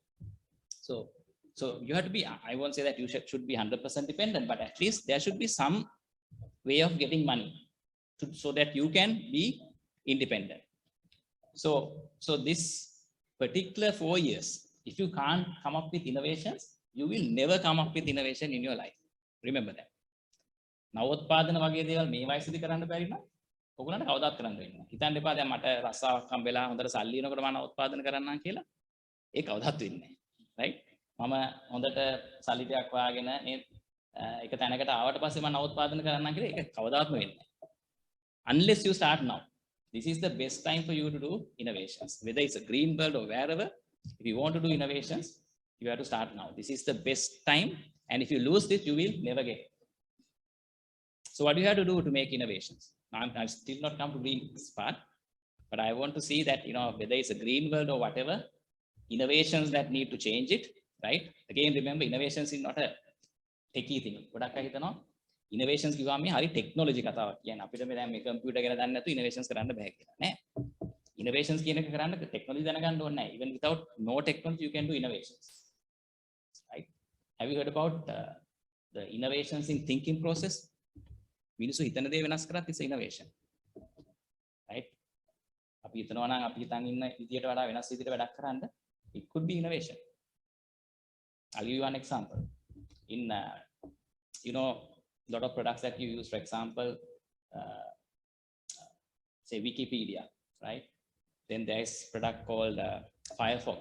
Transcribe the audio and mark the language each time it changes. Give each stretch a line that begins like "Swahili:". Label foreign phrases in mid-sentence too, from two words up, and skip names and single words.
English: So you have to be, I won't say that you should be 100% dependent, but at least there should be some way of getting money so that you can be independent. So this particular 4 years, if you can't come up with innovations, you will never come up with innovation in your life. Remember that.
Sinhala: නවෝත්පාදන වගේ දේවල් මේ වයසේදී කරන්න බැරි නම් ඔයගොල්ලන්ට කවදාත් කරන්න වෙන්නේ නැහැ. හිතන්න එපා දැන් මට රස්සාවක් හම්බෙලා හොඳට සල්ලි එනකොට මම නවෝත්පාදන කරන්නම් කියලා. ඒක කවදාත් වෙන්නේ නැහැ. right? මම හොඳට සල්ලි ටිකක් වාගෙන මේ එක තැනකට ආවට පස්සේ මම නවෝත්පාදන කරන්නම් කියලා ඒක කවදාත්ම වෙන්නේ නැහැ.
English: Unless you start now. This is the best time for you to do innovations. Whether it's a green belt or wherever, if you want to do innovations, you have to start now. This is the best time. And if you lose this, you will never get it. So what do you have to do to make innovations? Now, I'm still not come to green part, but I want to see that, whether it's a green world or whatever, innovations that need to change it, right? Again, remember, innovations is not a techie thing. Innovations give me
Sinhala: hari technology කතාවක් කියන්නේ අපිට මේ දැන් මේ කම්පියුටර් ගැන දන්නේ නැතු innovations කරන්න බෑ කියලා නෑ. Innovations කියන එක කරන්න technology දැනගන්න ඕනේ නෑ.
English: Even without no technology you can do innovations. Right? Have you heard about the innovations in thinking process?
Sinhala: මිනිස්සු හිතන දේ වෙනස් කරත්
English: it's innovation. Right?
Sinhala: අපි හිතනවා නම් අපි හිතන් ඉන්න විදියට වඩා වෙනස් විදියට වැඩක් කරන්න
English: it could be innovation. I'll give you one example. In lot of products that you use, for example, say Wikipedia, right? Then there's product called Firefox.